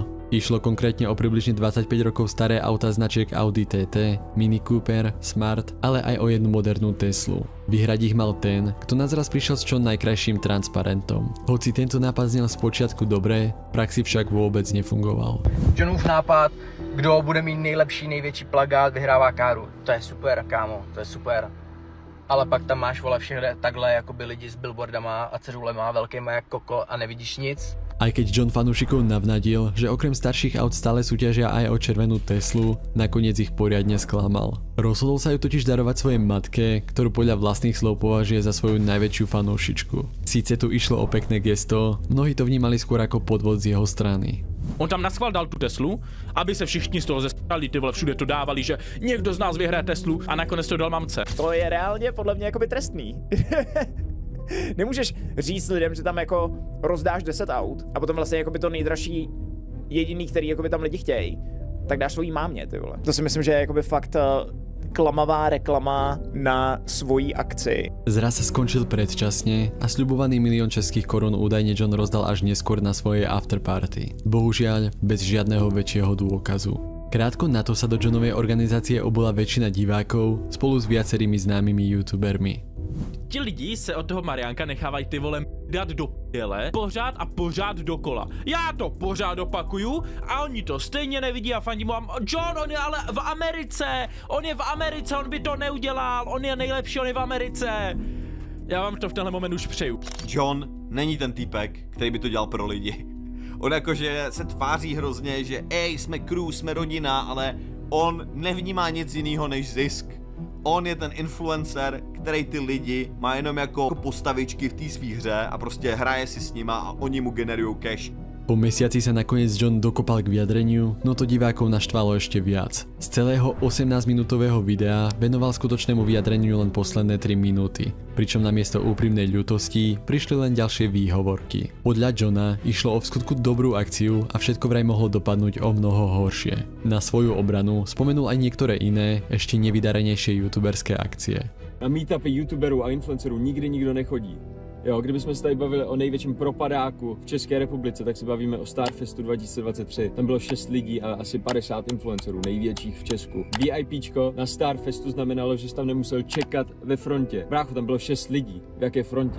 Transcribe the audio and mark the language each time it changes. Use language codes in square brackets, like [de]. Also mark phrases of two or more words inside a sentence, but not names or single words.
[sk] Išlo konkrétne o približne 25 rokov staré auta značiek Audi TT, Mini Cooper, Smart, ale aj o jednu modernú Teslu. Vyhrať ich mal ten, kto na zraz prišiel s čo najkrajším transparentom. Hoci tento nápad znel spočiatku dobre, v praxi však vôbec nefungoval. [cs] Johnův nápad, kdo bude mít nejlepší, největší plagát, vyhrává káru. To je super, kámo, to je super. Ale pak tam máš, vole, všechny takhle jakoby lidi s billboardama a cedulema velkýma jak koko a nevidíš nic. [sk] Aj keď John fanúšikov navnadil, že okrem starších aut stále súťažia aj o červenú Teslu, nakoniec ich poriadne sklamal. Rozhodol sa ju totiž darovať svojej matke, ktorú podľa vlastných slov považuje za svoju najväčšiu fanúšičku. Síce tu išlo o pekné gesto, mnohí to vnímali skôr ako podvod z jeho strany. [cs] On tam naschvál dal tu Teslu, aby se všichni z toho zestali, ty vole, všude to dávali, že někdo z nás vyhraje Teslu a nakonec to dal mamce. To je reálně podle mě jakoby trestný. Nemůžeš říct lidem, že tam jako rozdáš 10 aut a potom vlastně jakoby to nejdražší jediný, který jakoby tam lidi chtějí, tak dáš svojí mámě, ty vole. To si myslím, že je jakoby fakt klamavá reklama na svoji akci. [sk] Zraz sa skončil predčasne a sľubovaný 1 000 000 českých korún údajne John rozdal až neskôr na svojej afterparty. Bohužiaľ, bez žiadneho väčšieho dôkazu. Krátko na to sa do Johnovej organizácie obola väčšina divákov spolu s viacerými známymi youtubermi. [cs] Ti lidi se od toho Mariánka nechávají ty vole dát do pěle pořád a pořád dokola. Já to pořád opakuju a oni to stejně nevidí a fandí mu. John, on je ale v Americe, on by to neudělal, on je nejlepší, on je v Americe. Já vám to v tenhle moment už přeju. John není ten týpek, který by to dělal pro lidi. On jakože se tváří hrozně, že jsme crew, jsme rodina, ale on nevnímá nic jiného než zisk. On je ten influencer, který ty lidi má jenom jako postavičky v té svý hře a prostě hraje si s nima a oni mu generují cash. [sk] Po mesiaci sa nakoniec John dokopal k vyjadreniu, no to divákov naštvalo ešte viac. Z celého 18-minútového videa venoval skutočnému vyjadreniu len posledné 3 minúty, pričom namiesto úprimnej ľútosti prišli len ďalšie výhovorky. Podľa Johna išlo o vskutku dobrú akciu a všetko vraj mohlo dopadnúť o mnoho horšie. Na svoju obranu spomenul aj niektoré iné, ešte nevydarenejšie youtuberské akcie. [cs] Na meetupy youtuberů a influencerů nikdy nikdo nechodí. Jo, kdybychom se tady bavili o největším propadáku v České republice, tak se bavíme o Starfestu 2023. Tam bylo 6 lidí a asi 50 influencerů, největších v Česku. VIPčko na Starfestu znamenalo, že jsi tam nemusel čekat ve frontě. Brácho, tam bylo 6 lidí. V jaké frontě?